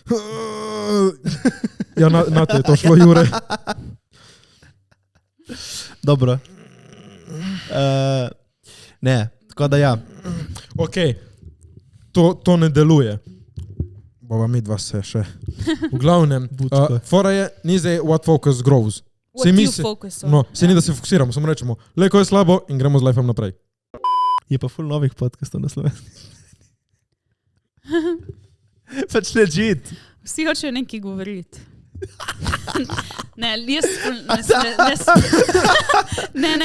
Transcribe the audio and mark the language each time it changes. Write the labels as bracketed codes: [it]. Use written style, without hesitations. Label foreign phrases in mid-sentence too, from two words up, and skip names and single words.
[sl] Ja, na te je to šlo, Jure. Dobro. Ne, tako da ja. Ok, to ne deluje. Bova mi dva se še. V glavnem, fora je, ni zdaj [en] what focus grows. What you focus on. [sl] No, se ni, da se fokusiramo, samo rečemo, leko je slabo in gremo z lifeom naprej. Je pa ful novih podcastov na slovenski. Pač legit. Vsi hočejo nekaj govoriti. Ne, jaz... Ne.